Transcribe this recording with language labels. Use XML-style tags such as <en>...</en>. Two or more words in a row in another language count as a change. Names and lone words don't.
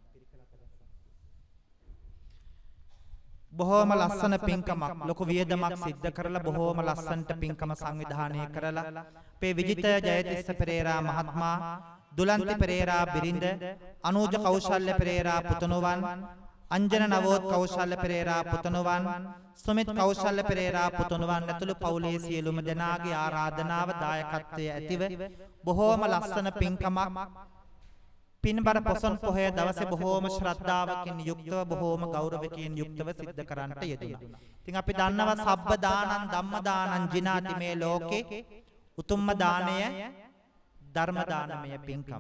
<si>බොහෝම ලස්සන පින්කමක්, ලොකු වියදමක් සිද්ධ කරලා බොහෝම ලස්සනට පින්කම සංවිධානය කරලා අපේ විජිත ජයතිස්ස පෙරේරා මහත්මයා, දුලන්ති පෙරේරා බිරිඳ, අනුජ කෞශල්‍ය පෙරේරා පුතණුවන්, अंजन नवोत कौशल्य पेरेरा पुतनुवन, सुमित कौशल्य पेरेरा पुतनुवन ඇතුළු පවුලේ සියලුම දෙනාගේ ආරාධනාව දායකත්වයේ ඇතිව බොහෝම ලස්සන පින්කමක් පින්බර පොසොන් පොහොය දවසේ බොහෝම ශ්‍රද්ධාවකින් යුක්තව බොහෝම ගෞරවකින් යුක්තව සිද්ධ කරන්නට යෙදුණා. ඉතින් අපි දන්නවා</si> <pi>සබ්බ දානං ධම්ම දානං ජිනාති</pi> <si>මේ ලෝකේ උතුම්ම දානය ධර්ම දානමය පින්කම.</si>